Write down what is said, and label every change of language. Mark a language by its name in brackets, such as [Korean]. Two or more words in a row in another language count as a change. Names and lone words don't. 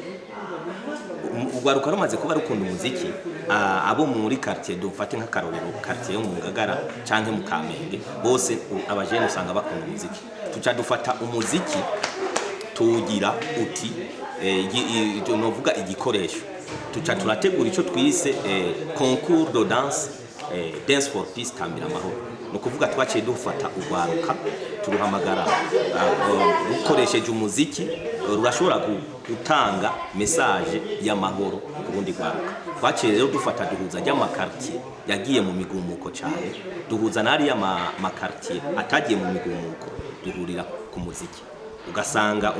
[Rundi] urwaruka rumaze kuba rukunda umuziki abo muri quartier dufate nk'akarorero quartier yo mu Ngagara canke mu Kamenge bose abajene usanga bakunda umuziki tuca dufata umuziki tugira uti novuga igikoresho tuca turategura ico twise [French] concours de danse [English] dance for peace [Rundi] tambira amahoro no kuvuga twaciye dufata urwaruka turuhamagara ukoresheje umuziki rurashobora gutanga message y'amahoro ku bundi rwaruka twaciye rero dufata duhuza y'amakartier yagiye mu migumuko cyane duhuza nari y'amakartier atagiye mu migumuko duhurira ku muziki ugasanga